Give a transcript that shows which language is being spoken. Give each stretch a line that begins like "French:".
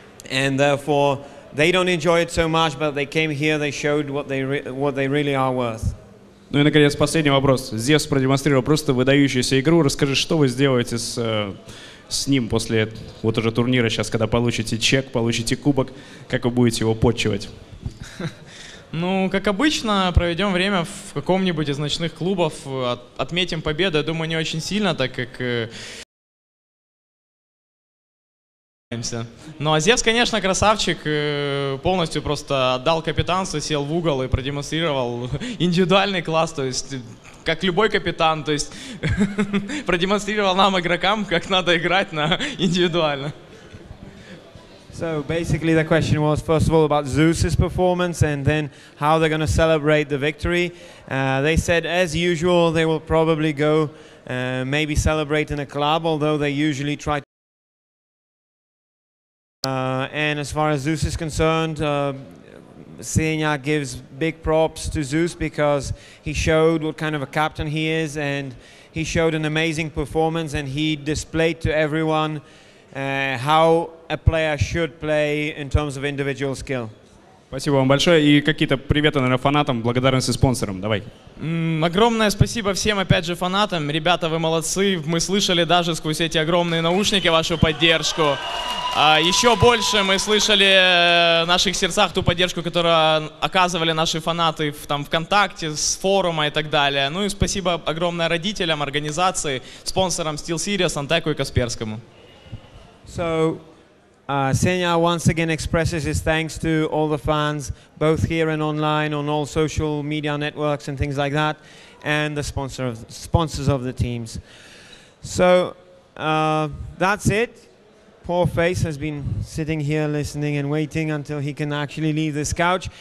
English: And therefore they don't enjoy it so much, but they came here, they showed what they really are worth.
Russian: Ну и, наконец, последний вопрос. Зевс продемонстрировал просто выдающуюся игру. Расскажи, что вы сделаете с ним после вот уже турнира сейчас, когда получите чек, получите кубок, как вы будете его подчивать? Ну, как обычно, проведем время в каком-нибудь из ночных клубов, отметим победу. Я думаю, не очень сильно, так как... Ну, а Зевс, конечно, красавчик, полностью просто отдал капитанство, сел в угол и продемонстрировал индивидуальный класс, то есть, как любой капитан, то есть, продемонстрировал нам, игрокам, как надо играть на индивидуально.
English: So basically the question was, first of all, about Zeus's performance and then how they're going to celebrate the victory. They said, as usual, they will probably go maybe celebrate in a club, although they usually try to. And as far as Zeus is concerned, Senya gives big props to Zeus because he showed what kind of a captain he is, and he showed an amazing performance, and he displayed to everyone how a player should play in terms of individual skill.
Russian: Спасибо вам большое. И какие-то приветы, наверное, фанатам, благодарности спонсорам. Давай. Огромное спасибо всем, опять же, фанатам. Ребята, вы молодцы. Мы слышали даже сквозь эти огромные наушники вашу поддержку. Еще больше мы слышали в наших сердцах ту поддержку, которую оказывали наши фанаты там, ВКонтакте, с форума и так далее. Ну и спасибо огромное родителям, организации, спонсорам SteelSeries, Антеку и Касперскому.
English: So, Senya once again expresses his thanks to all the fans, both here and online, on all social media networks and things like that, and the sponsors of the teams. So, that's it. Poor Face has been sitting here listening and waiting until he can actually leave this couch.